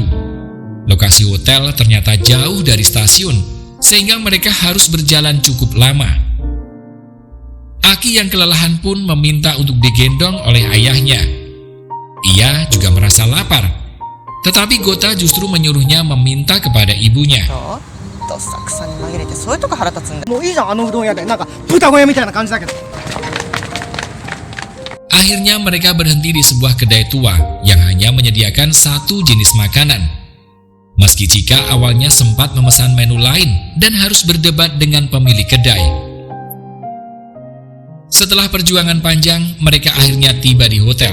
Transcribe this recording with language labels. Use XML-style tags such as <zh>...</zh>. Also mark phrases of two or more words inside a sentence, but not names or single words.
<id>Lokasi hotel ternyata jauh dari stasiun, sehingga mereka harus berjalan cukup lama. Aki yang kelelahan pun meminta untuk digendong oleh ayahnya. Ia juga merasa lapar, tetapi Gota justru menyuruhnya meminta kepada ibunya.</id> <ja>どさくさに紛れてそういうとこ腹立つんだ。もういいじゃん、あのうどん屋で。なんか豚小屋みたいな感じだけど。</ja> <id>Akhirnya mereka berhenti di sebuah kedai tua yang hanya menyediakan satu jenis makanan. Meski Chika awalnya sempat memesan menu lain dan harus berdebat dengan pemilik kedai. Setelah perjuangan panjang, mereka akhirnya tiba di hotel.</id>